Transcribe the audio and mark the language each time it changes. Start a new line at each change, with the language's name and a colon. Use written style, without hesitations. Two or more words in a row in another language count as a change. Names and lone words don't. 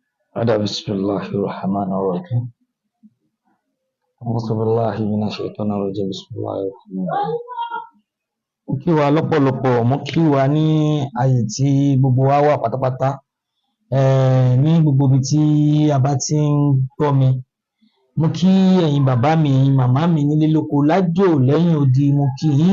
Arabic: هذا بسم الله الرحمن الرحيم أعوذ بالله من الشيطان الرجيم بسم الله الرحمن الرحيم.
Yoruba: Mo kí wa lọ́pọ̀lọpọ̀, mo kí wa ní ààyè tí gbogbo wa wà pátápátá ní gbogbo ibi tí a bá ti ń gbọ́ mi. Mo kí ẹ̀yin bàbá mi, ẹ̀yin màmá mi nílé lóko lájò lẹ́yìn odi, mo kí yín.